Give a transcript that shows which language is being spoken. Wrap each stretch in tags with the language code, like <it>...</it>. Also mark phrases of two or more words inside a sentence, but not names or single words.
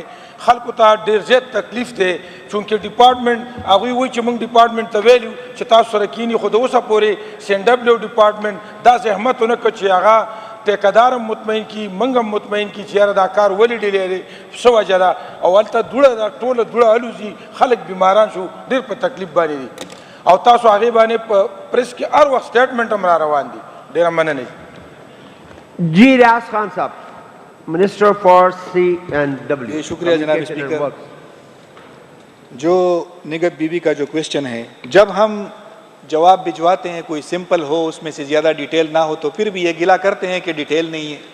<ps>خلکو ته ډېر زیات تکلیف دی، چونکې ډپارټمنټ هغوی وایي چې موږ ډپارټمنټ ته ویلي چې تاسو سره کینی، خو د اوسه پورې CNW ډپارټمنټ دا زحمت ونه کړ چې هغه ټیکدارم مطمئن کی منګم مطمئن کی چې یاره دا کار ولې ډیلی دی څه وجه ده او هلته دوړه ده ټوله دوړه الوزي خلک بیماران شو ډېر په تکلیف باندې دي او تاسو هغې باندې په پریس کې هر وخت سټیټمنټ هم را روان دي ډېره مننه</ps> <ur>جی ریاض خان صاحب</ur> <en>minister for C and W.</en> <ur>شکریہ جناب اسپیکر. جو نگہت بی بی کا جو کویشچن ہے، جب ہم جواب بھجواتے ہیں کوئی سمپل ہو اس میں سے زیادہ ڈیٹیل نہ ہو تو پھر بھی یہ گلہ کرتے ہیں کہ ڈیٹیل نہیں ہے.</ur>